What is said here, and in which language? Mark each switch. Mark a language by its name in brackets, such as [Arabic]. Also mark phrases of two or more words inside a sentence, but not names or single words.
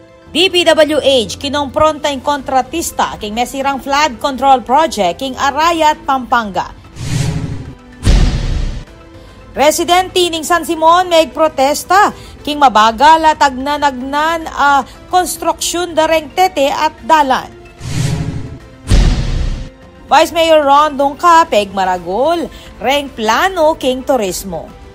[Pampanga] DPWH kinompronta ang kontratista king mesirang flood control project king Arayat, Pampanga. Residente ning San Simon may protesta king mabagal at agnanagnan a konstruksyon dareng tete at dalan. Vice Mayor Ron Dongka peg maragol reng plano king turismo.